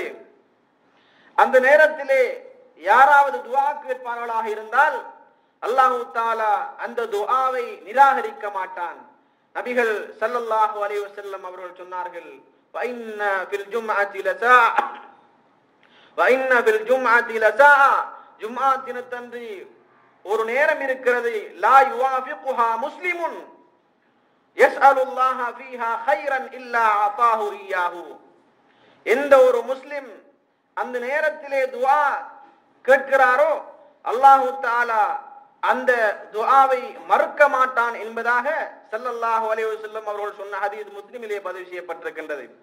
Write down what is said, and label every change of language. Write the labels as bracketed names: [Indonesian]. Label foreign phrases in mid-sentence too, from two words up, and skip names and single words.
[Tamil] அந்த நேரத்திலே யாராவது துஆ கேட்பார்களாக இருந்தால் [Arabic] الله تعالى [Tamil] அந்த துஆவை நிராகரிக்க மாட்டான். [Arabic] நபிகள் صلى الله عليه وسلم [Tamil] அவர்கள் சொன்னார்கள், [Arabic] فإن في الجمعة لساعة فإن بالجمعة لساعة [Tamil] ஜும்ஆ தினத்தன்று ஒரு நேரம் இருக்கிறது [Arabic] لا يوافقها مسلم يسأل الله فيها خيرا إلا أعطاه إياه. [Tamil] எந்த ஒரு முஸ்லிம் அந்த நேரத்திலே துஆ கேட்கிறாரோ [Arabic] الله تعالى [Tamil] அந்த துஆவை மறுக்க மாட்டான் என்பதாக [Arabic] صلى الله عليه وسلم [Tamil] அவர்கள் சொன்ன ஹதீஸ் முஸ்லிமிலே பதிவு செய்யப்பட்டிருக்கின்றது.